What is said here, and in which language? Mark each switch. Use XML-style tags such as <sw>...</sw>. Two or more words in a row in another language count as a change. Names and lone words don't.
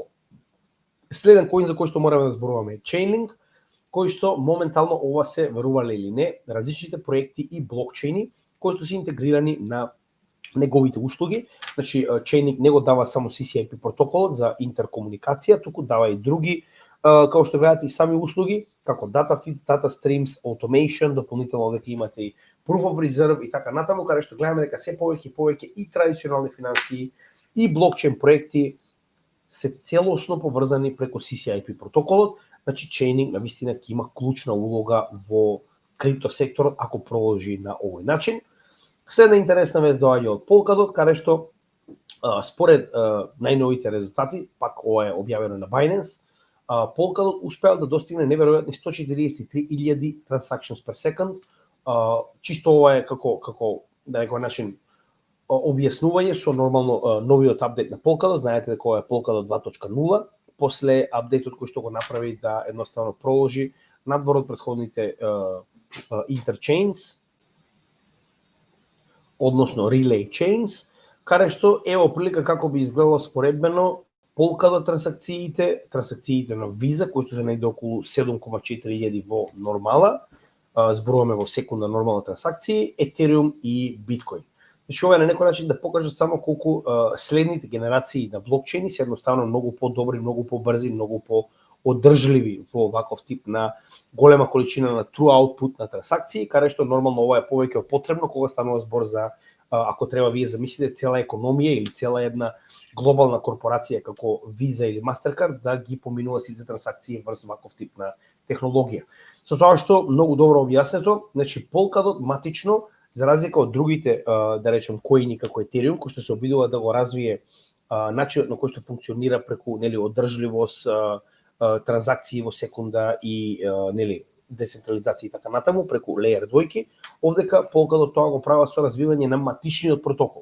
<mk>Следен коин за кој што мораме да зборуваме е Chainlink, кој што моментално ова се, верувале или не, различните проекти и блокчейни кои што се интегрирани на неговите услуги. Значи Chainlink не го дава само CCIP протоколот за интеркомуникација, туку дава и други како што гледате и сами услуги, како</mk> <en>data feeds, data streams, automation,</en> <mk>дополнително дека имате и</mk> <en>proof of reserve</en> <mk>и така натаму, каде што гледаме дека се повеќе и традиционални финансии и блокчейн проекти се целосно поврзани преку CCIP протоколот. Значи Chainlink навистина ќе има клучна улога во крипто секторот ако продолжи на овој начин. Следна интересна вест доаѓа од Polkadot, каде што според најновите резултати, пак ова е објавено на Binance, Polkadot успеал да достигне неверојатни 143,000</mk> <en>transactions per second.</en> <mk>Чисто ова е како на некој начин објаснување со нормално новиот апдейт на Polkadot. Знаете дека ова е Polkadot 2.0, после апдейтот кој што го направи да едноставно проложи надвор од претходните interchains, односно</mk> <en>relay chains,</en> <mk>каде што ево прилика како би изгледало споредбено Polkadot трансакциите на Visa, кои што се најде околу 7,4 во нормала, зборуваме во секунда нормална трансакции, Ethereum и Bitcoin. Значи ова е на некој начин да покажат само колку следните генерации на блокчейни се едноставно многу подобри, многу побрзи, многу по-одржливи во ваков тип на голема количина на</mk> <en>true output</en> <mk>на трансакции, каде што нормално ова е повеќе од потребно кога станува збор за ако треба вие замислите цела економија или цела една глобална корпорација како Visa или Mastercard да ги поминува сите трансакции врз ваков тип на технологија. Со тоа што многу добро објаснето, значи Polkadot матично за разлика од другите да речем коини како Ethereum кои што се обидува да го развие начинот на кој што функционира преку одржливост, транзакции во секунда и децентрализација и така натаму преку Layer 2, овдека Polkadot тоа го прават со развивање на матичниот протокол.</mk>